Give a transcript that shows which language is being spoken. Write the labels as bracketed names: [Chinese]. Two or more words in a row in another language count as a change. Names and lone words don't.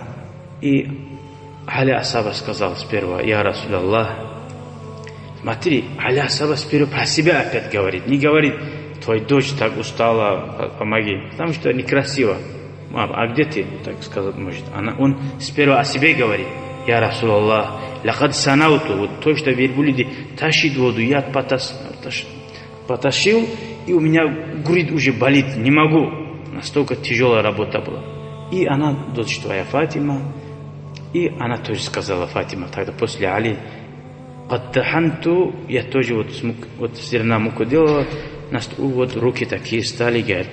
[Russian] И Али асхаб сказал сперва: я Расулаллах. Смотри, Али асхаб сперва про себя опять говорит. Не говорит: твоя дочь так устала, помоги. Потому что некрасиво. А где ты, так сказать, может? Он сперва о себе говорит: я Расулаллах, [Arabic] لقد سنوت, [Russian] вот то, что верблюды тащит воду, я потащил, и у меня грудь уже болит, не могу. Настолько тяжелая работа была. И она, дочь твоя Фатима, и она тоже сказала, Фатима, тогда после Али: «Каттаханту», я тоже вот зерна муку делала, вот руки такие стали, говорит.